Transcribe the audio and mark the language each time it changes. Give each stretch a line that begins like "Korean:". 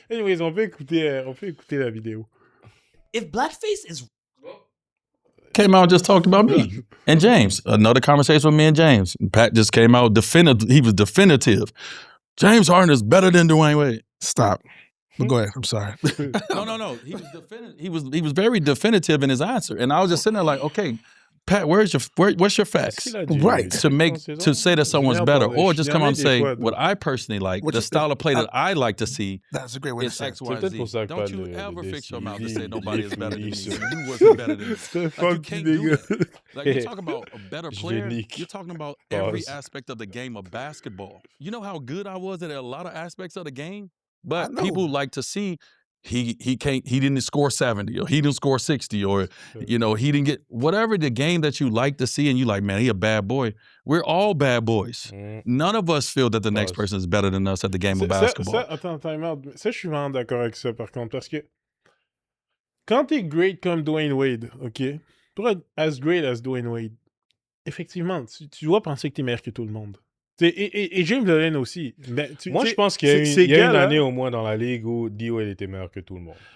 French: Anyways, on peut écouter la vidéo.
English: If blackface is came out and just talked about me and James. Another conversation with me and James. Pat just came out definitive. He was definitive. James Harden is better than Dwayne Wade. Stop. But go ahead. I'm sorry. No. He was definitive. He was very definitive in his answer, and I was just sitting there like, okay, Pat, what's your facts? Right. To say that someone's better, or just come on and say what I personally like, the style of play that I like to see. That's a great way to is say X, it. Y, Z. Don't you ever fix your mouth to say nobody is better than me. You wasn't better than me. Like, you can't do it. Like, you're talking about a better player. You're talking about every aspect of the game of basketball. You know how good I was at a lot of aspects of the game, but people like to see. He didn't score 70 or he didn't score 60 or, you know, he didn't get whatever the game that you like to see and you like, man, he a bad boy. We're all bad boys. None of us feel that the next person is better than us at the game of basketball.
French: Attends,
English: time out.
French: Ça, je suis vraiment d'accord avec ça, par contre, parce que quand t'es great comme Dwayne Wade, OK, pour être
English: as great as Dwayne Wade,
French: effectivement, tu dois penser que t'es meilleur que tout le monde. Et James Harden aussi. Moi, je pense qu'il y a une année au moins dans la ligue où Dio il était meilleur que tout le monde.